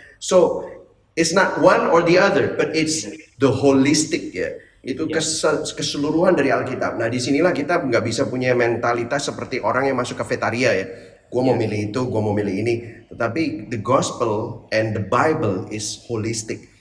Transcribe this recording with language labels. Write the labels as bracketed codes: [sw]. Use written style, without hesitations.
[en] So, it's not one or the other, but it's the holistic ya. [id] Itu keseluruhan dari Alkitab. Nah, disinilah kita nggak bisa punya mentalitas seperti orang yang masuk kafetaria ya. Gue mau milih itu, gue mau milih ini. Tetapi [en] the gospel and the Bible is holistic.